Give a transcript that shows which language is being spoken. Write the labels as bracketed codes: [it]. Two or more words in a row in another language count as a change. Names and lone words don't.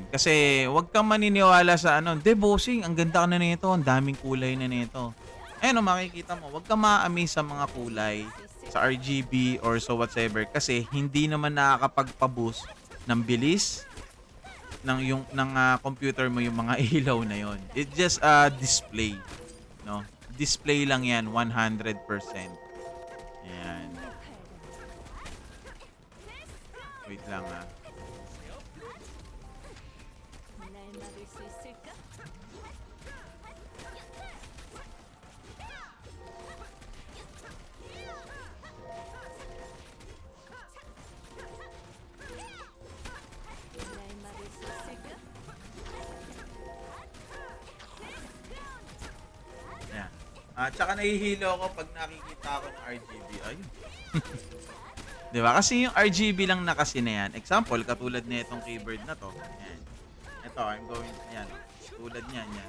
[tl] Kasi wag kang maniniwala sa "Di bossing, ang ganda ka na nito, ang daming kulay na nito." Makikita mo, wag kang ma-amaze sa mga kulay, sa RGB [en] or so whatsoever [tl] kasi hindi naman nakakapagpa-boost ng bilis ng computer mo yung mga ilaw na yon. [en] It's just a display, no? [tl] Display lang 'yan 100%. Ayan. Wait lang [ko] 날 막을 수 있을까? 날 막을 수 있을까? [tl] Ayan. Tsaka nahihilo ako pag nakikita ako ng RGB. Ayun. Di ba? Kasi yung RGB lang na kasi na yan. Example, katulad na itong keyboard na to. Ayan. Ito, [en] I'm going, [tl] ayan. Tulad niyan, yan.